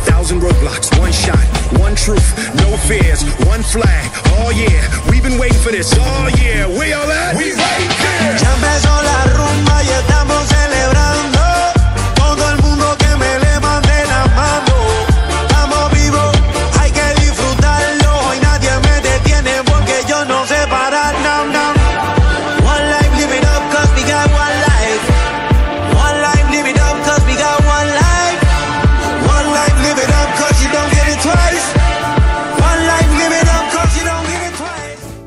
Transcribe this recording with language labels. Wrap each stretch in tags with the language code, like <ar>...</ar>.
<en>1,000 roadblocks, one shot, one truth, no fears, one flag. Oh yeah, we've been waiting for this. Oh yeah, where y'all at? We right here.</en> <es>Ya empezó la rumba y estamos celebrando. Todo el mundo que me levante la mano. Estamos vivos, hay que disfrutarlo. Y nadie me detiene porque yo no sé parar. No, no.</es> <en>One life, live it up, cause we got one life. One life, live it up, cause we got one life. One life, live it up, cause you don't get it twice. One life, live it up, cause you don't get it twice.</en>